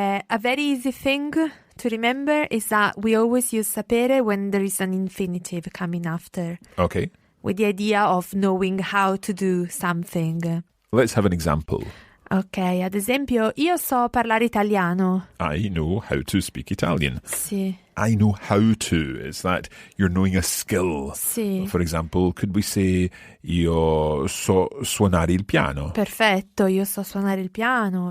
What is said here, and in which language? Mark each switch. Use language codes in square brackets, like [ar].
[en] A very easy thing to remember is that we always use sapere when there is an infinitive coming after, Okay, with the idea of knowing how to do something. let's have an example. [it] Ok, ad esempio, io so parlare italiano. [en] I know how to speak Italian. [it] Sì, [en] I know how to. It's that you're knowing a skill. [it] sì. [en] For example, could we say, [it] io so suonare il piano? Perfetto, io so suonare il piano.